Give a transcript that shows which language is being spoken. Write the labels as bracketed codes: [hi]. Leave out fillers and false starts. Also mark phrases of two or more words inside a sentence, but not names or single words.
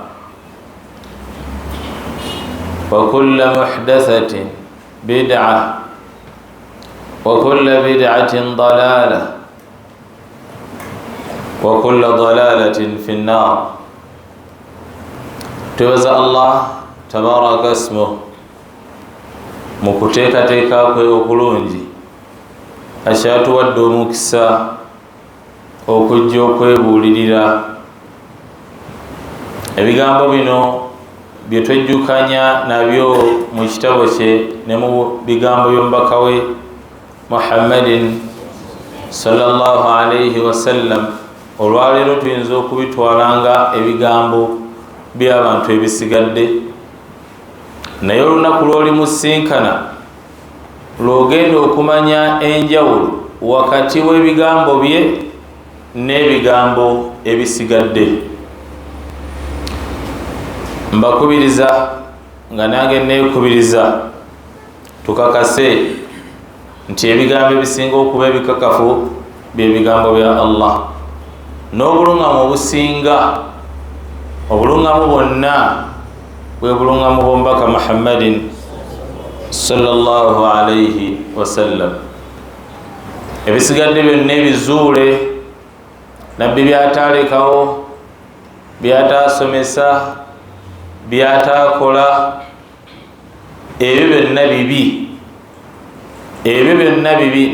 [ar] وكل محدثة بدعة وكل بدعة ضلالة وكل ضلالة في النار. توزع الله تبارك اسمه [lg] mukuteekateeka kwe okulungi akyatuwadde omukisa okujja okwebuulirira ebigambo bino bye twejjukanya nabyo mu kitabo kye ne mu bigambo by'omubaka we Muhammadin [ar] صلى الله عليه وسلم. [lg] Olwaleero tuyinza okubitwalanga ebigambo by'abantu ebisigadde, naye olunaku lw'olimusinkana lw'ogenda okumanya enjawulo wakati w'ebigambo bye n'ebigambo ebisigadde. Mbakubiriza nga nange neekubiriza tukakase nti ebigambo ebisinga okuba ebikakafu bye bigambo bya Allah, n'obuluŋŋamu obusinga obuluŋŋamu bwonna bwe bulungamu bw'omubaka Muhammadin [ar] صلى الله عليه وسلم. [lg] Ebisigadde byonna ebizuule nabbi byataalekawo, byataasomesa, byataakola, ebyo byonna bibi, ebyo byonna bibi.